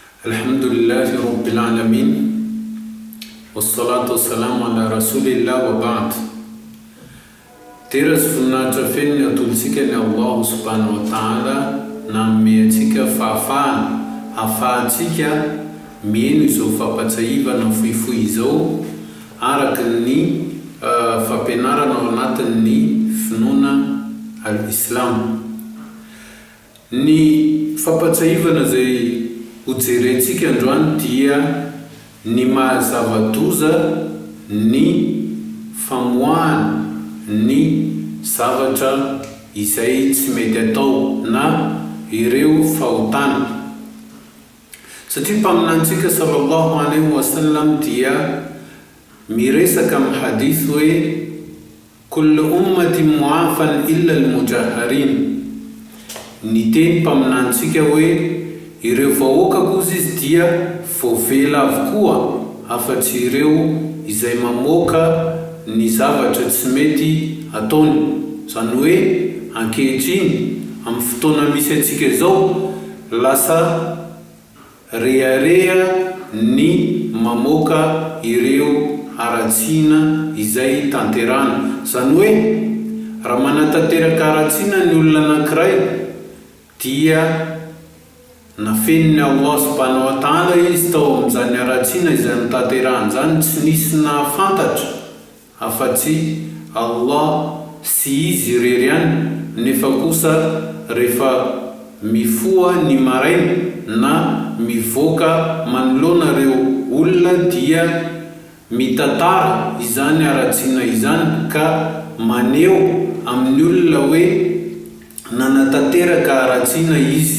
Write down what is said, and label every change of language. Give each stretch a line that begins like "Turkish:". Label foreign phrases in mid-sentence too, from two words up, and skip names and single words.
Arabic: الحمد لله رب العالمين. والصلاة والسلام على رسول الله وبعد.
Malagasy: Teras voninahitra feno ny atolontsika ny
Arabic: الله سبحانه وتعالى
Malagasy: nanome antsika fahafahana ahafahantsika mieno izao fampatsaivana fohifohy izao araka ny fampianarana ao anatin'ny finoana al-Islam. Ny fampatsaivana zay hojerentsika androany dia ny mahazava-doza ny famoahana ny zavatra izay tsy mety atao na ireo fahotana. Satria mpaminantsika
Arabic: صلى الله عليه وسلم
Malagasy: dia miresaka amin'ny hadith hoe
Arabic: كل أمتي معافى إلا المجاهرين.
Malagasy: Ny teny mpaminantsika hoe ireo vahoaka kosa izy dia voavela avokoa afa-tsy ireo izay mamoaka ny zavatra tsy mety ataony. Zany hoe ankehitriny amin'ny fotoana misy antsika izao lasa rehareha ny mamoaka ireo aratsiana izay tanterana. Zany hoe raha manatanteraka aratsiana ny olona anankiray dia nafeniny
Arabic: الله سبحانه وتعالى
Malagasy: izy tao amin'izany aratsiana izay nitanterahany zany, tsy nisy nahafantatra afa-tsy Allah sy izy irery ihany. Nefa kosa rehefa mifoha ny maraina na mivoaka manoloana reo olona dia mitantara izany aratsiana izany ka maneho amin'ny olona hoe nanatanteraka aratsiana izy.